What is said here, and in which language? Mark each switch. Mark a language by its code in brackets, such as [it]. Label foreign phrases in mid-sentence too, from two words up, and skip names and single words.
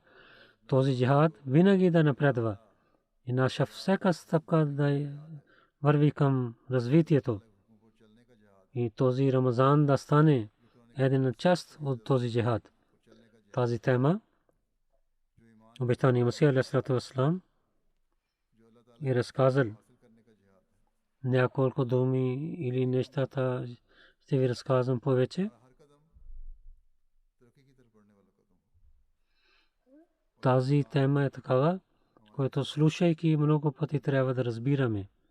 [bg] Този джихад винаги да напредва и наша всяка стъпка да върви към развитието. И този Рамазан да стане една част от този джихад. Тази тема обещания Масия [ar] عليه الصلاة والسلام [bg] е разказал няколко думи или нещата ще ви разказвам повече. Тази тема е такава, която слушайки много пъти трябва да разбираме.